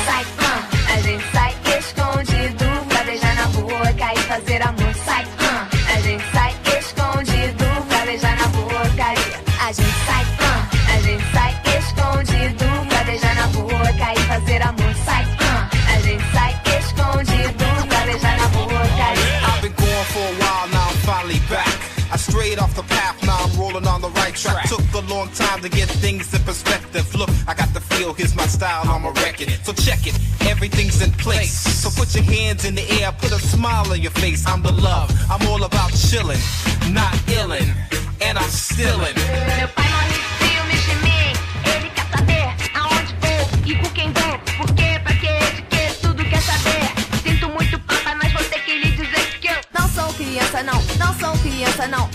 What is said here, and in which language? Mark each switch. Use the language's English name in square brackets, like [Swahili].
[Portuguese] Sai, a gente sai escondido pra beijar na boca e fazer amor. Sai, a gente sai escondido pra beijar na boca e... A gente sai escondido pra beijar na boca e fazer amor. Sai, a gente sai escondido pra beijar na boca e... [English] I've been going for a while, now I'm finally back. I strayed off the path, now I'm rolling on the right track. Took a long time to get things in perspective. Look, I got the feel, here's my style, I'ma wreck it. So check it, everything's in place. So put your hands in the air, put a smile on your face. I'm the love, I'm all about chillin', not illin', and I'm stillin'. [Portuguese] Meu pai morre de ciúmes de mim. Ele quer saber aonde vou e com quem vou. Por quê, pra quê, de quê, tudo quer saber. Sinto muito, papai, mas vou ter que lhe dizer que eu não sou criança, não, não sou criança, não.